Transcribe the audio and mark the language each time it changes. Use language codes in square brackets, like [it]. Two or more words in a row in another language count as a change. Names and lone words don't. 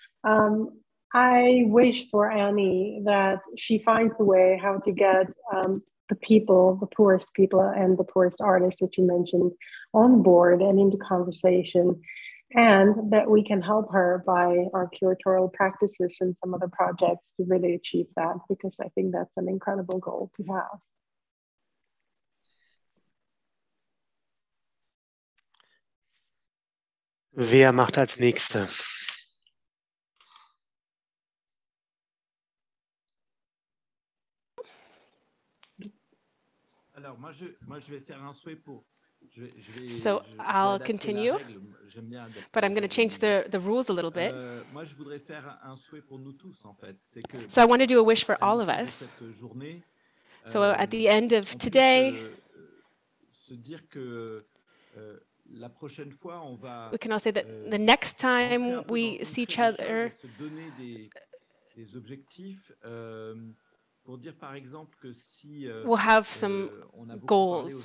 [en] I wish for Annie that she finds the way how to get the people, the poorest people and the poorest artists that you mentioned on board and into conversation, and that we can help her by our curatorial practices and some other projects to really achieve that, because I think that's an incredible goal to have. [de] Wer macht als Nächste? [fr] Alors, moi, je vais faire un souhait pour... [en] So I'll continue, but I'm going to change the rules a little bit. So I want to do a wish for all of us. So at the end of today, we can all say that the next time we see each other, we'll have some goals.